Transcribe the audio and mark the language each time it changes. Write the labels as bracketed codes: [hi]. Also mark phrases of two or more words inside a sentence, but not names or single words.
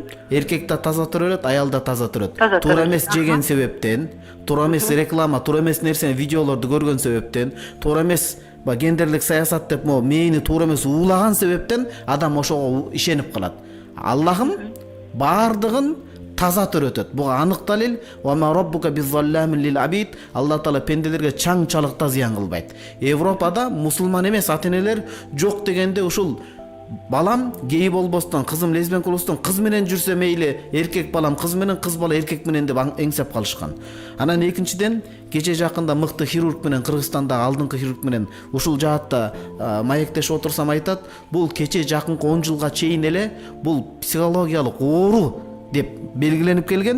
[ky] Эркекте таза төрөлөт, аялда таза төрөт. Туура эмес жеген себептен, туура эмес реклама, туура эмес нерсени, видеолорду көргөн себептен, туура эмес гендерлик саясат деп мээни туура эмес уулаган себептен адам ошого ишенип калат. Аллахым баардыгын таза төрөтөт. Буга анык далил. [ar] وما ربك بظلام للعبيد. [ky] Алла таала пенделерге чаң-чалыкта зыян кылбайт. Европада мусулман эмес ата-энелер жок дегенде ушул балам гей болбостон, кызым лесбиян болбостон, кыз менен жүрсө мейли, эркек балам кыз менен, кыз бала эркек менен деп эңсеп калышкан. Анан экинчиден, кече жакында мыкты хирург менен, Кыргызстандагы алдыңкы хирург менен ушул жаатта маектешип отурсам айтат, бул кече жакынкы 10 жылга чейин эле бул психологиялык оору деп белгиленип келген.